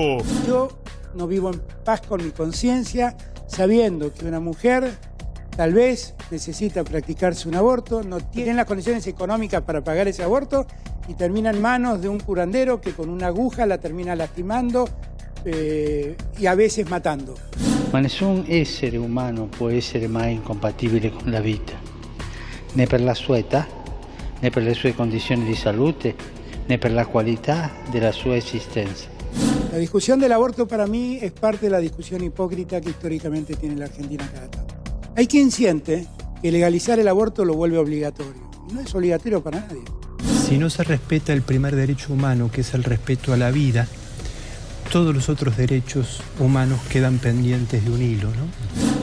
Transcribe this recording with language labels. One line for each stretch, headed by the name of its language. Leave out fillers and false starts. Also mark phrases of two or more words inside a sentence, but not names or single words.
Spanish: Yo no vivo en paz con mi conciencia, sabiendo que una mujer tal vez necesita practicarse un aborto, no tiene las condiciones económicas para pagar ese aborto y termina en manos de un curandero que con una aguja la termina lastimando y a veces matando.
Italian: Ma nessun essere umano può essere mai incompatibile con la vita, né per la sua età, né per le sue condizioni di salute, né per la qualità della sua esistenza.
Spanish: La discusión del aborto para mí es parte de la discusión hipócrita que históricamente tiene la Argentina cada tanto. Hay quien siente que legalizar el aborto lo vuelve obligatorio. Y no es obligatorio para nadie. Si no se respeta el primer derecho humano, que es el respeto a la vida, todos los otros derechos humanos quedan pendientes de un hilo, ¿no?